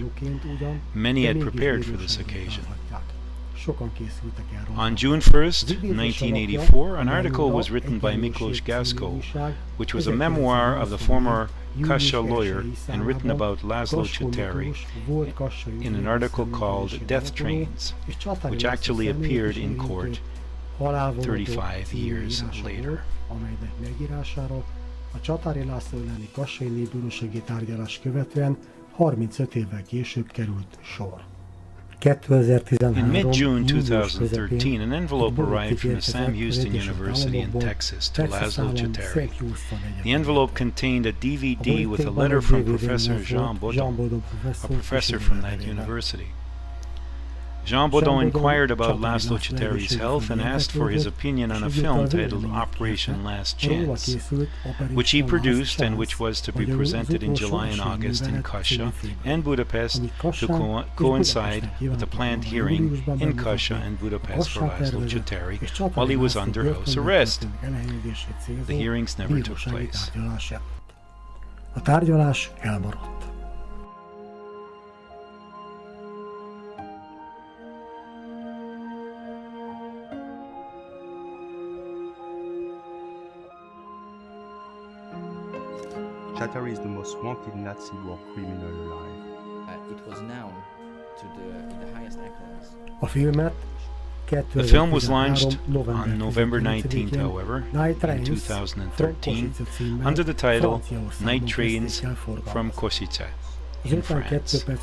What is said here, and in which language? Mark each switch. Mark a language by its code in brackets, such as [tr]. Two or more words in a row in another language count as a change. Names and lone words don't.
[en] Many had prepared for this occasion. On June 1st, 1984, an article was written by Miklós Gasko, which was a memoir of the former Kassa lawyer and written about Laszlo Csatáry in an article called Death Trains, which actually appeared in court 35 years later. [hu] A Csatáry László elleni kassai népbűnösségi tárgyalás követően 35 évvel később került sor. [en] In mid-June 2013, an envelope arrived from the Sam Houston University in Texas to Laszlo Csatáry. The envelope contained a DVD with a letter from Professor Jean Baudon, a professor from that university. Jean Baudon inquired about Laszlo Csatáry's health and asked for his opinion on a film titled Operation Last Chance, which he produced and which was to be presented in July and August in Kassa and Budapest to coincide with the planned hearing in Kassa and Budapest for Laszlo Csatáry while he was under house arrest. The hearings never took place. [hu] A tárgyalás elmaradt. [en] Csatáry is the most wanted Nazi war criminal alive. It was known to the highest echelons. [hu] A filmet [en] The film was launched on November 19th, however, in 2013, under the title Night Trains from Kosice in France.